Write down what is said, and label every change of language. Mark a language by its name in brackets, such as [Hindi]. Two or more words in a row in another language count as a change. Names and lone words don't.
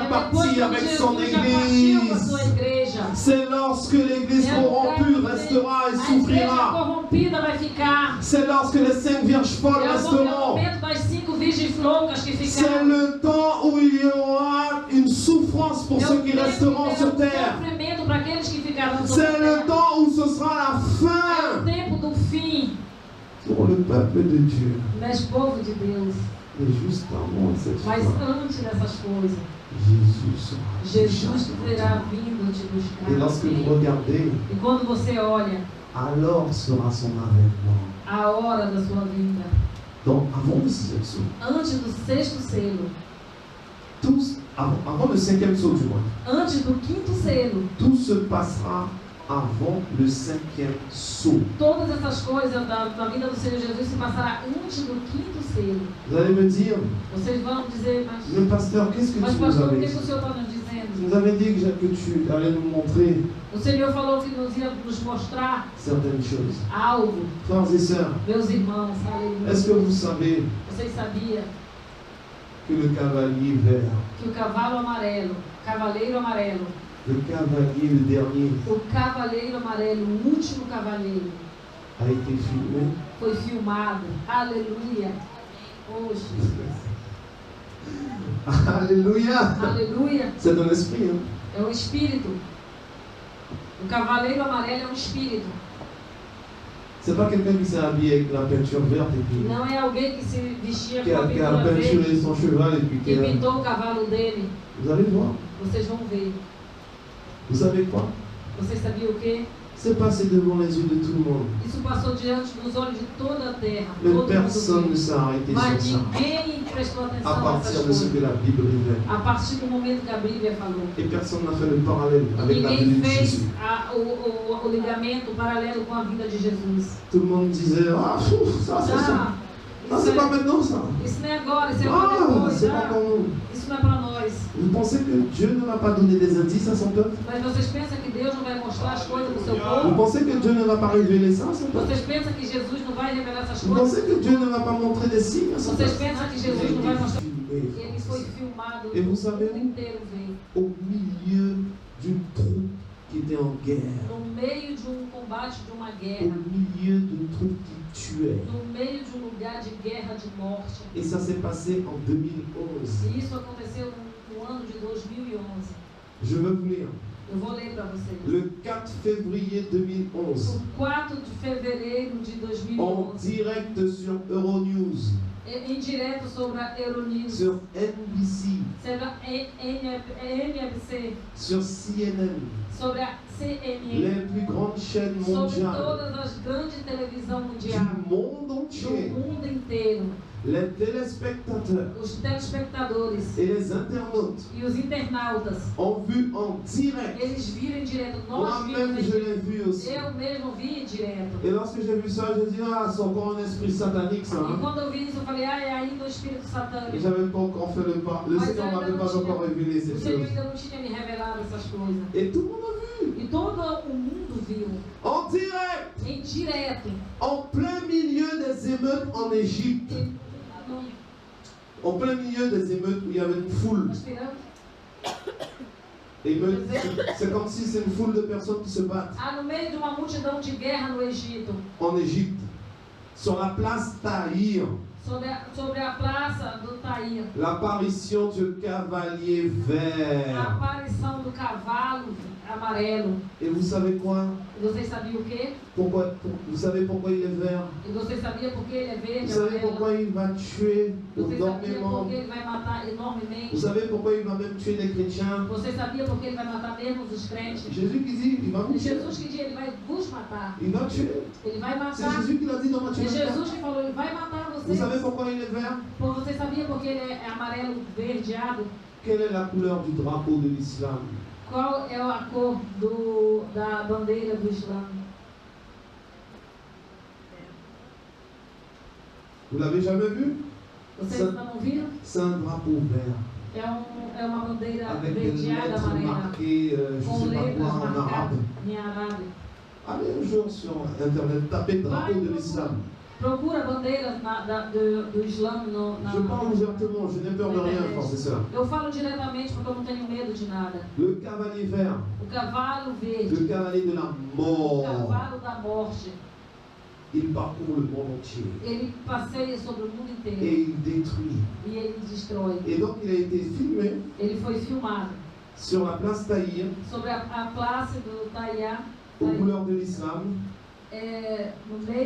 [Portuguese] É depois [French] parti [Portuguese] que [French] avec Jesus son [Portuguese] já partiu com a sua [French] Église. [Portuguese] igreja. [French] C'est lorsque l'Église [Portuguese] É o lugar [French] corrompue [Portuguese] onde [French] restera et [Portuguese] a igreja [French] souffrira. [Portuguese] corrompida vai ficar. [French] C'est lorsque les 5 vierges folles [Portuguese] É o [French] resteront. [Portuguese] momento das 5 virgens loucas que [French] C'est [Portuguese] ficaram. [French] le temps où il y aura une souffrance pour [Portuguese] É [French] ceux [Portuguese] o [French] qui [Portuguese] tempo [French] resteront [Portuguese] que [French] sur [Portuguese] terá [French] terre. [Portuguese] sofrimento para aqueles que ficaram sobre [French] C'est [Portuguese] a [French] le [Portuguese] terra. [French] temps où ce sera la [Portuguese] É o [French] fin [Portuguese] tempo do fim. [French] pour le peuple de Dieu. [Portuguese] Mas povo de Deus. [French] Et juste avant cette [Portuguese] Mas [French] fin, [Portuguese] antes dessas coisas, [French] Jésus sera [Portuguese] Jesus [French] déjà [Portuguese] terá vindo te buscar. [French] Et lorsque vous regardez, [Portuguese] E quando você olha [French] alors sera son avènement. [Portuguese] a hora da sua vinda, [French] Donc avant le 6e sceau, [Portuguese] antes do sexto selo, [French] avant le 5e sceau du moins, [Portuguese] antes do quinto selo, [French] tout se passera avant le 5e sceau. [Portuguese] todas essas coisas da vida do Senhor Jesus se passará antes do quinto selo. [French] Vous allez me dire, [Portuguese] Vocês vão dizer, [French] mais pasteur, qu'est-ce que [Portuguese] mas [French] tu nous [Portuguese] pastor, o [French] avais [Portuguese] que, [French] dit? [Portuguese] que o Senhor está nos dizendo? [French] Tu nous avais dit que tu allais nous montrer [Portuguese] O Senhor falou que nos ia nos mostrar [French] certaines choses. [Portuguese] algo, [French] Frères et sœurs, [Portuguese] meus irmãos, aleluia. [French] est-ce que vous savez [Portuguese] Vocês sabiam [French] que le cavalier vert, [Portuguese] que o cavalo amarelo, cavaleiro amarelo, [French] le cavalier le dernier, [Portuguese] o cavaleiro amarelo, o último cavaleiro, [French] a été filmé? [Portuguese] foi filmado? Aleluia! Hoje, [French] Alléluia! [Portuguese] aleluia! [French] C'est dans l'esprit. Hein? [Portuguese] É um espírito. O cavaleiro amarelo é um espírito. [French] C'est pas quelqu'un qui s'est habillé avec la peinture verte et puis [Portuguese] Não é alguém que se vestia [French] qui [Portuguese] com a [French] a [Portuguese] pintura verde, [French] peinturé son cheval et puis [Portuguese] que pintou o cavalo dele. [French] Vous allez voir. [Portuguese] Vocês vão ver. [French] Vous savez quoi? [Portuguese] Vocês sabiam o quê? [French] C'est passé devant les yeux de tout le monde. [Portuguese] Isso passou diante dos olhos de toda a terra. [French] Mais [Portuguese] Todo [French] personne [Portuguese] mundo [French] ne [Portuguese] viu. [French] s'est arrêté [Portuguese] Mas [French] sur ça. [Portuguese] ninguém prestou [French] À [Portuguese] atenção [French] partir [Portuguese] nessas [French] de ce [Portuguese] coisas. [French] que la Bible révèle. [Portuguese] A partir do momento que a Bíblia falou. [French] Et personne n'a fait le parallèle avec la venue [Portuguese] Ninguém [French] de [Portuguese] fez [French] Jésus. [Portuguese] o ligamento paralelo com a vinda de Jesus. [French] Tout le monde disait, ah, pfff, ça c'est ça. Ah, Ah, [Portuguese] isso, [French] c'est pas maintenant ça. [Portuguese] isso não é agora, isso é para Ah, depois. [French] c'est pas Ah, pour nous. [Portuguese] isso não é para nós. [French] Vous pensez que Dieu ne va pas donner des indices à son peuple? [Portuguese] Mas vocês pensam que Deus não vai mostrar as coisas do seu [French] Vous [Portuguese] povo? [French] pensez que Dieu ne va pas révéler ça à son peuple? [Portuguese] Vocês pensam que Jesus não vai revelar essas [French] Vous [Portuguese] coisas? [French] pensez que Dieu ne va pas montrer des signes à son [Portuguese] Vocês [French] peuple? [Portuguese] pensam que [French] Il [Portuguese] Jesus não vai [French] a [Portuguese] mostrar? [French] été filmé. [Portuguese] Ele foi filmado, [French] Et vous [Portuguese] o [French] savez [Portuguese] mundo inteiro veio. [French] au milieu d'une troupe qui était en guerre. [Portuguese] No meio combate, de uma [French] au [Portuguese] guerra, [French] milieu de trucs qui tuaient. [Portuguese] no meio de um lugar de guerra, de morte. [French] Et ça s'est passé en 2011. [Portuguese] E isso aconteceu no ano de 2011. [French] Je veux vous lire. [Portuguese] Eu vou ler para vocês. [French] Le 4 février 2011, [Portuguese] O 4 de fevereiro de [French] en [Portuguese] 2011, [French] direct sur Euronews, [Portuguese] em direto sobre a Euronews, [French] sur NBC, [Portuguese] sobre a NBC, [French] sur CNN, [Portuguese] sobre a CNN, [French] les plus grandes chaînes [Portuguese] sobre [French] mondiales [Portuguese] todas as grandes televisão mundial, [French] du monde [Portuguese] do [French] entier, [Portuguese] mundo inteiro, [French] les téléspectateurs [Portuguese] os telespectadores [French] et les internautes [Portuguese] e os internautas, [French] ont vu en direct. [Portuguese] eles viram em direto, nós vimos [French] Moi-même, [Portuguese] em [French] je [Portuguese] direto. [French] l'ai vu aussi. [Portuguese] Eu mesmo vi em direto. [French] Et lorsque j'ai vu ça, j'ai dit, ah, c'est encore un esprit satanique, ça. [Portuguese] E [French] Hein? [Portuguese] quando eu vi isso, eu falei, ah, é ainda o espírito [French] Et [Portuguese] satânico. [French] j'avais pas encore fait le pas. Le [Portuguese] Mas [French] Seigneur [Portuguese] ainda [French] m'avait [Portuguese] não [French] pas [Portuguese] tinha- [French] encore révélé [Portuguese] O [French] ces [Portuguese] Senhor [French] choses. [Portuguese] ainda não tinha me revelado essas coisas. [French] Et tout le monde a vu. [Portuguese] E todo o mundo viu, [French] En direct, [Portuguese] em direto. [French] en plein milieu des émeutes en Égypte. [Portuguese] E, não, [French] En plein milieu des émeutes où il y avait une foule. [Portuguese] respirando. [French] Émeutes, c'est comme si c'est une foule de personnes qui se battent [Portuguese] Ah, no meio de uma multidão de guerra no Egito, [French] en Égypte. Sur la place Tahrir, [Portuguese] sobre a praça do Tahir, [French] l'apparition du cavalier [Portuguese] a [French] vert. [Portuguese] aparição do cavalo amarelo. [French] Et vous savez quoi? [Portuguese] E vocês sabiam o quê? [French] Vous savez pourquoi il est vert? [Portuguese] E vocês sabiam por que ele é [French] Vous [Portuguese] verde, [French] savez [Portuguese] amarelo? [French] pourquoi il va tuer [Portuguese] Vocês sabiam [French] énormément? [Portuguese] por que ele vai matar enormemente? [French] Vous savez pourquoi il va même tuer les chrétiens? [Portuguese] Vocês sabiam por que ele vai matar mesmo os crentes? [French] Jésus qui dit, il va vous tuer. [Portuguese] Jesus que diz, ele vai vos matar. [French] Il va tuer. [Portuguese] Ele vai [French] C'est [Portuguese] matar. [French] Jésus qui l'a dit dans Matthieu É 24. [Portuguese] Jesus que falou, ele vai matar [French] Vous [Portuguese] vocês. [French] savez pourquoi il est vert? [Portuguese] Vocês sabiam por que ele é amarelo verdeado? [French] Quelle est la couleur du drapeau de l'islam? [Portuguese] Qual é a cor da bandeira do Islã? [French] Vous l'avez jamais vu? [Portuguese] Vocês não viram? [French] C'est un drapeau vert. [Portuguese] É uma bandeira [French] Avec des [Portuguese] verdeada [French] lettres [Portuguese] amarela. [French] marquées, je [Portuguese] Com [French] ne sais pas [Portuguese] letras [French] quoi, en arabe. [Portuguese] marcadas em árabe. [French] Allez un jour sur internet, tapez drapeau de l'islam. [Portuguese] Procura bandeiras do Islã na [French] Je parle ouvertement, je n'ai peur de rien, frères et sœurs. [Portuguese] Eu falo diretamente porque eu não tenho medo de nada. [French] Le cavalier vert, [Portuguese] O cavalo verde, [French] le cavalier de la [Portuguese] o [French] mort, [Portuguese] cavalo da morte, [French] il parcourt le monde entier [Portuguese] ele passeia sobre o mundo [French] et [Portuguese] inteiro [French] il détruit. [Portuguese] e ele destrói. [French] Et donc il a été filmé [Portuguese] Ele foi filmado [French] sur la place Tahrir, [Portuguese] sobre a place do Tahir, [French] aux couleurs de l'islam, [Portuguese] no meio,